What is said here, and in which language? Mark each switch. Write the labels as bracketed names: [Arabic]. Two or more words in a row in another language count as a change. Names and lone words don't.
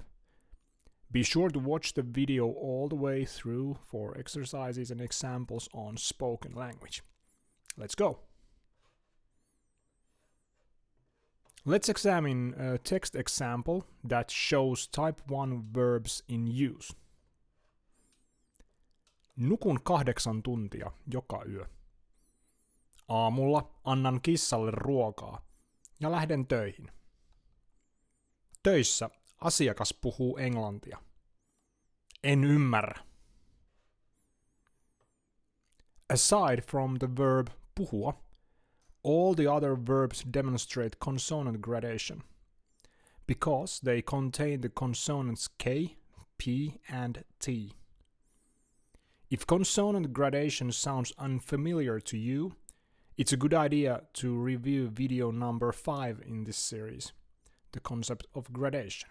[English] Be sure to watch the video all the way through for exercises and examples on spoken language. Let's go! Let's examine a text example that shows type 1 verbs in use. [Finnish] Nukun 8 tuntia joka yö. Aamulla annan kissalle ruokaa ja lähden töihin. Töissä asiakas puhuu englantia. En ymmärrä. [English] Aside from the verb puhua, all the other verbs demonstrate consonant gradation, because they contain the consonants K, P, and T. If consonant gradation sounds unfamiliar to you, it's a good idea to review video number 5 in this series, the concept of gradation.